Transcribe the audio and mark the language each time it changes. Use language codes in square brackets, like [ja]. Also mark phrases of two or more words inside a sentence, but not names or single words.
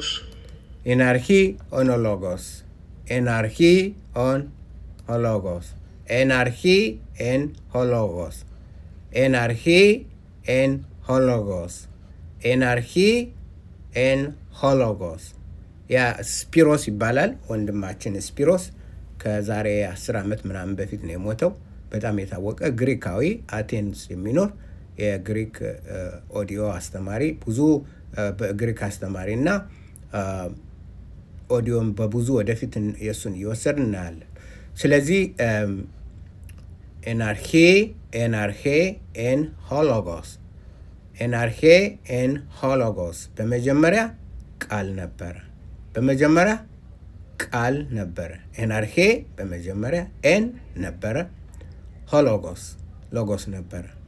[el] Εν αρχή είναι ο λόγος. Εν αρχή είναι ο λόγος. Εν αρχή είναι ο λόγος. Εν αρχή είναι ο λόγος. Εν αρχή είναι ο λόγος. [am] ያ ስፒሮስ ይባላል ወንድማችን ስፒሮስ ከዛሬ 10 ዓመት ምናምን በፊት ነው የሞተው በጣም የታወቀ ግሪካዊ አቴንስ የሚኖር የግሪክ ኦዲዮ አስተማሪ ብዙ በግሪክ አስተማሪና ኦዲዮም በብዙ ወደፊት የሱን ይወሰድን እናያለን ስለዚህ [el] Εν αρχή ην ο λόγος Εν αρχή ην ο λόγος [am] በመጀመሪያ ቃል ነበረ በመጀመሪያ ቃል ነበረ ኤናርኪ በመጀመሪያ ኤን ነበረ ሆሎጎስ ሎጎስ ነበረ